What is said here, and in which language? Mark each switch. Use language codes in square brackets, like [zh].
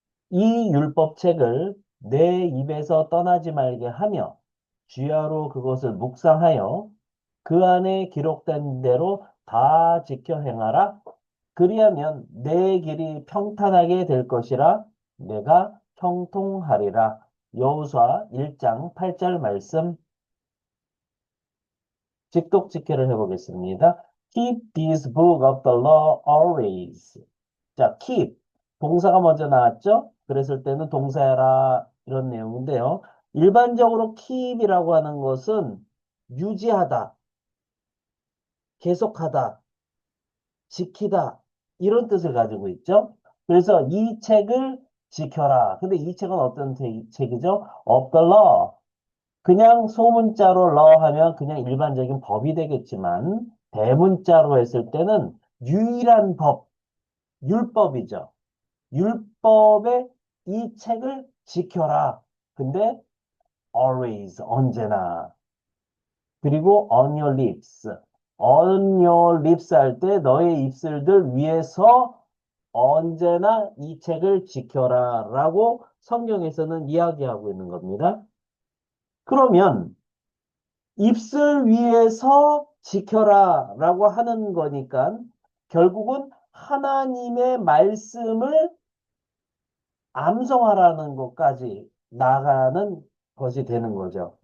[ko] 이 율법책을 내 입에서 떠나지 말게 하며 주야로 그것을 묵상하여 그 안에 기록된 대로 다 지켜 행하라. 그리하면 내 길이 평탄하게 될 것이라 내가 형통하리라. 여호수아 1장 8절 말씀 직독직해를 해보겠습니다. [en] Keep this book of the law always. [ko] 자, keep. 동사가 먼저 나왔죠? 그랬을 때는 동사해라 이런 내용인데요. 일반적으로 keep이라고 하는 것은 유지하다, 계속하다, 지키다 이런 뜻을 가지고 있죠. 그래서 이 책을 지켜라. 근데 이 책은 어떤 책이죠? [en] Of the law. [ko] 그냥 소문자로 law 하면 그냥 일반적인 법이 되겠지만 대문자로 했을 때는 유일한 법, 율법이죠. 율법의 이 책을 지켜라. 근데 always, 언제나. 그리고 [en] on your lips. on your lips [ko] 할 때 너의 입술들 위에서 언제나 이 책을 지켜라 라고 성경에서는 이야기하고 있는 겁니다. 그러면 입술 위에서 지켜라 라고 하는 거니까 결국은 하나님의 말씀을 암송하라는 것까지 나가는 것이 되는 거죠.